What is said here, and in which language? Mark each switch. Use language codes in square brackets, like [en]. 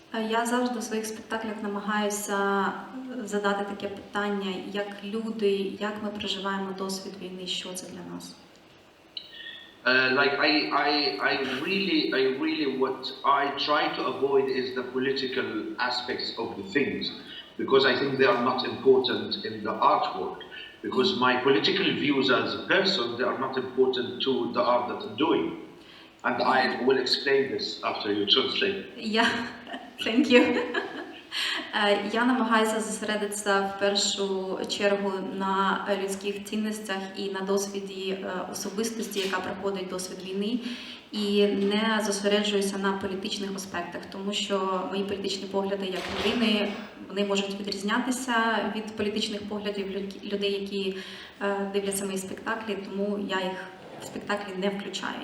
[uk] Я завжди у своїх спектаклях намагаюся задати таке питання, як люди, як ми проживаємо досвід війни, що це для нас. [en] Like I really what I try to avoid is the political aspects of the things, because I think they are not important in the artwork, because my political views as a person, they are not important to the art that I'm doing. And I will explain this after you translate. Thank you. [uk] Я намагаюся зосередитися в першу чергу на людських цінностях і на досвіді особистості, яка проходить досвід війни, і не зосереджуюся на політичних аспектах, тому що мої політичні погляди як людини, вони можуть відрізнятися від політичних поглядів людей, які дивляться мої спектаклі, тому я їх в спектаклі не включаю.